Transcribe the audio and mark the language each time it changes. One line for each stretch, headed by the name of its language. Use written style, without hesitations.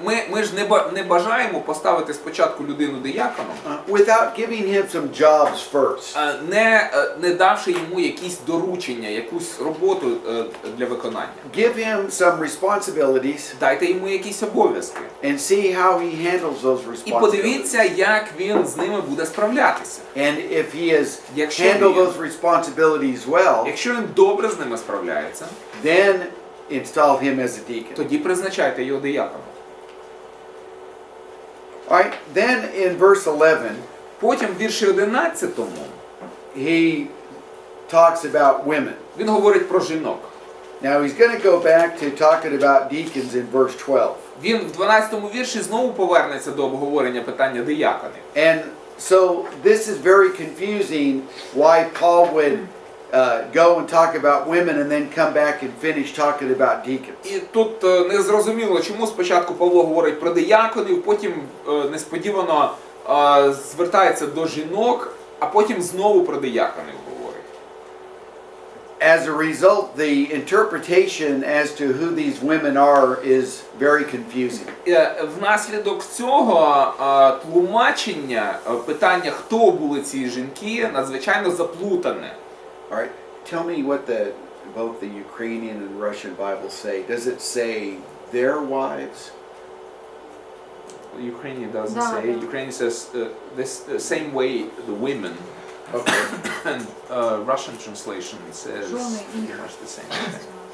Ukrainian: Ми ж не бажаємо поставити спочатку людину дияконом,
English: without giving him some jobs first.
Ukrainian: Не давши йому якісь доручення, якусь роботу для виконання.
English: Give him some responsibilities.
Ukrainian: Дайте йому якісь обов'язки.
English: And see how he handles those responsibilities.
Ukrainian: І подивіться, як він з ними буде справлятися.
English: And if he has handled those responsibilities well,
Ukrainian: якщо він добре з ними справляється,
English: then install him as a deacon.
Ukrainian: Тоді призначайте його дияконом.
English: All right, then in verse 11,
Ukrainian: потім в вірші 11
English: he talks about women.
Ukrainian: Він говорить про жінок.
English: Now he's going to go back to talking about deacons in verse 12.
Ukrainian: Він в 12-му вірші знову повернеться до обговорення питання дияконів.
English: And so this is very confusing why Paul would go and talk about women and then come back and finish talking about deacons.
Ukrainian: І тут не зрозуміло, чому спочатку Павло говорить про дияконів, потім несподівано звертається до жінок, а потім знову про дияконів говорить.
English: As a result, the interpretation as to who these women are is very confusing.
Ukrainian: Внаслідок цього тлумачення питання, хто були ці жінки, надзвичайно заплутане.
English: All right, tell me what both the Ukrainian and Russian Bibles say. Does it say their wives? Ukrainian doesn't say. Ukrainian says this same way the women. Okay. And Russian translation says pretty much the same thing.